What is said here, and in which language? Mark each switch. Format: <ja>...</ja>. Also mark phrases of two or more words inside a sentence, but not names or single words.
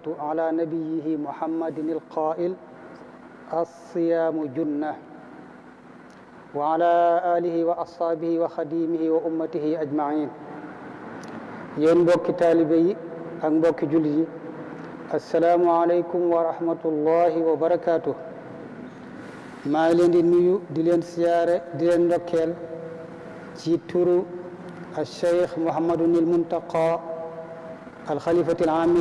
<ar>على نبيه محمد القائل الصيام جنة وعلى آله وأصحابه وخديمه وأمته أجمعين</ar> <wo>yéen mbokki taalibe yi ak mbokki jullit yi</wo> <ar>السلام عليكم ورحمة الله وبركاته</ar> <wo>maa ngi leen di nuyu di leen siyaare di leen ndokkeel ci turu al cheikh Mouhamadunil Muntaqa al xalifatil aami</wo>